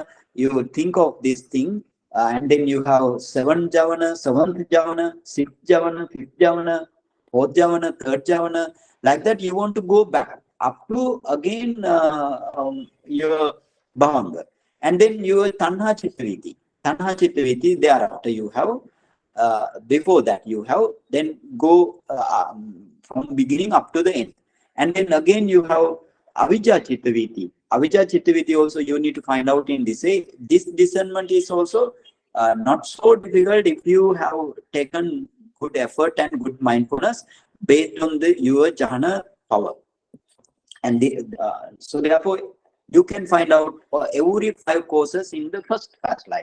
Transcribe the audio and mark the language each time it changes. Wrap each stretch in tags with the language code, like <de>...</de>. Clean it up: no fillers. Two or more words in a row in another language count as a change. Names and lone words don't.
<en>You think of this thing, and then you have seventh javana, sixth javana, fifth javana, fourth javana, third javana. Like that, you want to go back up to again your bhavanga, and then your tanha chittaviti.</en> <pi>Tanha chittaviti,</pi> <en>thereafter you have. Before that you have, then go from beginning up to the end, and then again you have</en> <pi>avijja chittaviti. Avijja chittaviti</pi> <en>also you need to find out in this way. This discernment is also not so difficult if you have taken good effort and good mindfulness based on your jhana power. And so therefore you can find out every 5 courses in the first fast life.</en>